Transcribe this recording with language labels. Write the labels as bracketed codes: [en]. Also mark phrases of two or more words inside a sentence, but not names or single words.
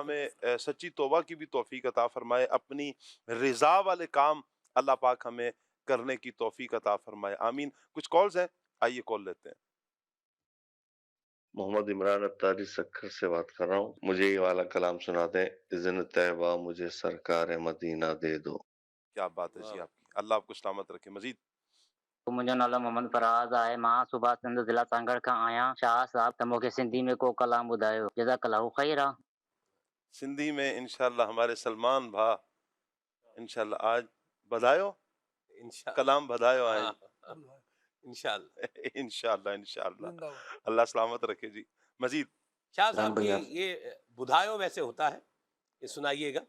[ur] ہمیں سچی توبہ کی بھی توفیق عطا فرمائے، اپنی رضا والے کام اللہ پاک ہمیں کرنے کی توفیق عطا فرمائے، آمین۔ کچھ کالز ہیں، آئیے کال لیتے ہیں۔ محمد عمران اتاری سکھر سے بات کر رہا ہوں، مجھے یہ والا کلام سنا دیں، اذن طیبہ مجھے سرکار مدینہ دے دو۔ کیا بات ہے جی آپ کی، اللہ آپ کو سلامت رکھے۔ مزید [sd] मुंहिंजो नालो मोहम्मद फराज़ आहे। मां सुभाष चंद्र ज़िला सांगड़ खां आहियां। शाह साहब त मूंखे सिंधी में को कलाम ॿुधायो, [ar] جزاك الله خيرا. [ur] سندھی میں [ar] انشاءاللہ [ur] ہمارے سلمان بھا [ar] انشاءاللہ [ur] آج بدایو [ar] انشاءاللہ [ur] کلام بدایو آئیں [ar] انشاءاللہ۔ انشاءاللہ انشاءاللہ، [ur] زندہ باد۔ اللہ سلامت رکھے جی۔ مزید شاہ صاحب یہ بدھایو ویسے ہوتا ہے، یہ سنائیے گا۔